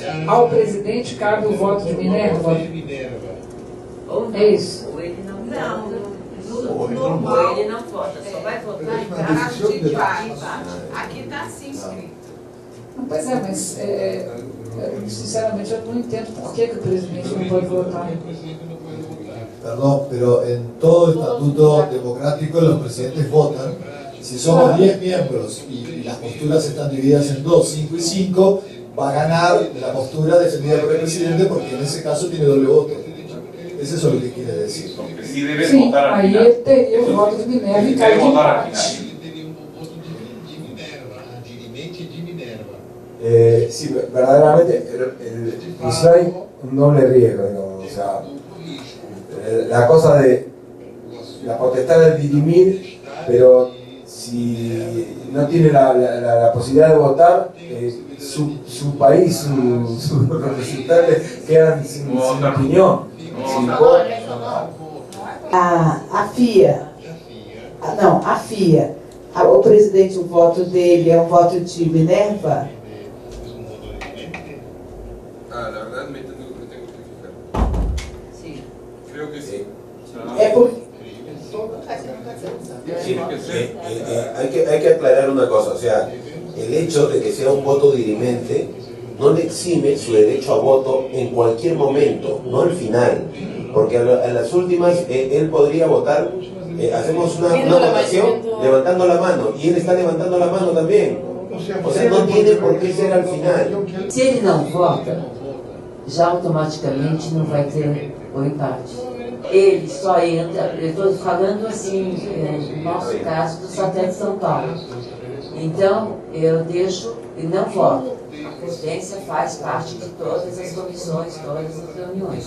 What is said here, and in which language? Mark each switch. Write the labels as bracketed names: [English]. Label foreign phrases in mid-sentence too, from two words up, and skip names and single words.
[Portuguese] Ao presidente cabe o voto de Minerva? É isso. Ou ele não vota, só vai votar em caso de empate. Aqui está assim escrito. Pois mas sinceramente eu não entendo por que o presidente não pode votar. [Spanish] Perdón, pero en todo estatuto democrático los presidentes votan. Si somos 10 miembros y las posturas están divididas en 2, 5 y 5, va a ganar la postura defendida por el presidente porque en ese caso tiene doble voto. Es eso lo que quiere decir. Porque sí deben [Portuguese] Sim, [Spanish] votar al [Portuguese] aí [Spanish] final. [Portuguese] ele teria o voto de Minerva e [Spanish] Debe [Portuguese] caiu de [Spanish] votar al [Portuguese] empate. [Spanish] final. Sí, verdaderamente hay un doble riesgo, digamos, o sea, la cosa de la potestad de dirimir, pero si no tiene la posibilidad de votar, su país, sus representantes quedan sin opinión, sin voto. [Portuguese] A FIA, o presidente, o voto dele é um voto de Minerva? [Spanish] La verdad me tengo que fijar. Sí. Creo que sí. [Portuguese] É porque... [Spanish] Hay que aclarar una cosa, o sea, el hecho de que sea un voto dirimente no le exime su derecho a voto en cualquier momento, no al final, porque en las últimas él podría votar, hacemos una votación levantando la mano, y él está levantando la mano también, o sea, no tiene por qué ser al final. [Portuguese] Se ele não vota, já automaticamente não vai ter o empate. Ele só entra, eu estou falando assim, no nosso caso, do satélite de São Paulo. Então, eu deixo e não voto. A presidência faz parte de todas as comissões, todas as reuniões.